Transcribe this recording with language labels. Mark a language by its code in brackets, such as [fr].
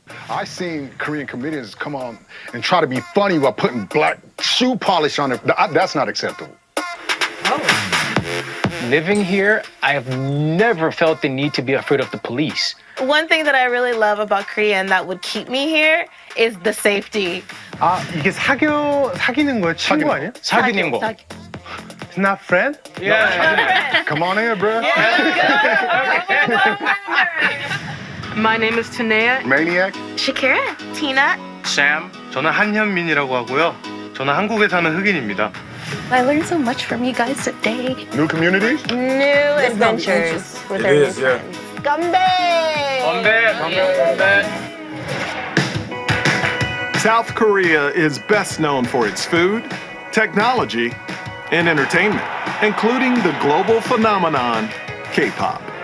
[en] I've seen Korean comedians come on and try to be funny while putting black shoe polish on it. That's not acceptable. Living here, I have never felt the need to be afraid of the police. One thing that I really love about Korea and that would keep me here is the safety. [ko] 이게 사귀는 거 친구 아니야? 사귀는 거. [en] It's not friend? Yeah. Come on in, bro. My name is Tanea. Maniac. Shakira, Tina. Sam. [ko] 저는 한현민이라고 하고요. 저는 한국에 사는 흑인입니다. [en] I learned so much from you guys today. New communities. New adventures with our new friends. [ko] Ganbae! 건배. [en] South Korea is best known for its food, technology, and entertainment, including the global phenomenon K-pop.